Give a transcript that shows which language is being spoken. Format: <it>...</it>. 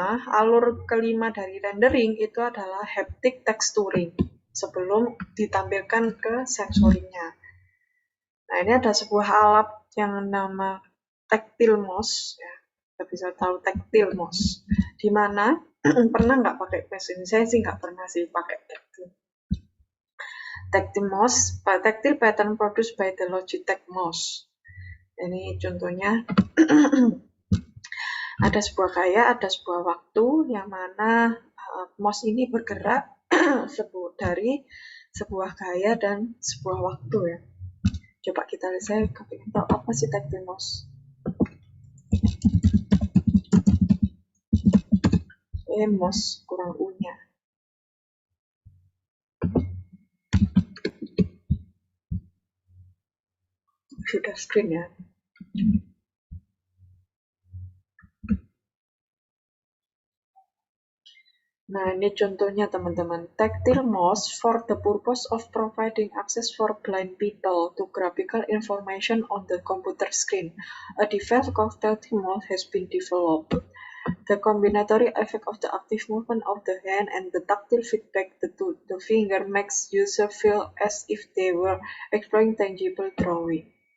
<id>Alur kelima dari rendering itu adalah haptic texturing sebelum ditampilkan ke sensoringnya. Nah, ini ada sebuah alat yang nama tactile mouse, ya. Kita bisa tahu tactile mouse. Di mana pernah nggak pakai mouse ini? Saya sih nggak pernah sih pakai tactile.</id> <en>Tactile mouse, tactile pattern produced by the Logitech mouse.</en> <id>Ini contohnya. Ada sebuah waktu yang mana mouse ini bergerak dari sebuah gaya dan sebuah waktu ya. Coba kita lihat, saya kepingin tahu apa sih tactile mouse. Mouse kurang U-nya. Sudah screen ya. Nah, ini contohnya teman-teman.</id> <en>Tactile mouse for the purpose of providing access for blind people to graphical information on the computer screen. A device called tactile mouse has been developed. The combinatory effect of the active movement of the hand and the tactile feedback to the finger makes user feel as if they were exploring tangible drawing.</en>